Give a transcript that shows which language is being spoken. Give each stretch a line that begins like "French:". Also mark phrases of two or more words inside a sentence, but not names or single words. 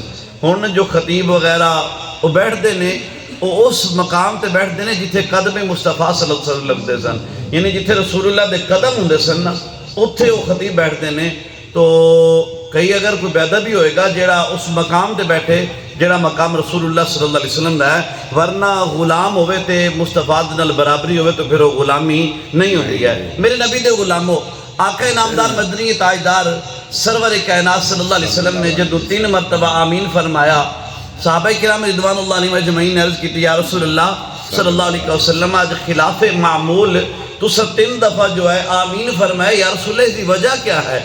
Punjabi: ہن جو خطیب وغیرہ وہ بیٹھتے نے وہ اس مقام تے بیٹھتے نے جتھے قدم مصطفیٰ
Arabic: صلی اللہ علیہ وسلم
Punjabi: لگتے سن، یعنی جتھے رسول اللہ دے قدم ہوندے سن نا اتھے وہ خطیب بیٹھتے نے۔ تو کئی اگر کوئی بیدہ بھی ہوئے گا جیڑا اس مقام تے بیٹھے جیڑا مقام رسول اللہ
Arabic: صلی اللہ علیہ وسلم
Punjabi: دا ہے، ورنہ غلام ہوئے تے مصطفیٰ نال برابری ہوئے
Urdu: تو پھر وہ غلامی نہیں ہوتی ہے۔
Punjabi: میرے نبی دے غلاموں،
Urdu: آقا نامدار مدنی تاجدار سرور کائنات
Arabic: صلی اللہ علیہ وسلم
Urdu: نے جدو 3 مرتبہ آمین فرمایا، صحابہ کرام
Arabic: رضوان اللہ علیہ اجمعین
Urdu: نے عرض کی تھی
Arabic: یا رسول اللہ صلی اللہ علیہ وسلم
Urdu: آج خلاف معمول تو 3 دفعہ جو ہے آمین فرمائے،
Arabic: یا رسول اللہ
Urdu: اس کی وجہ کیا ہے؟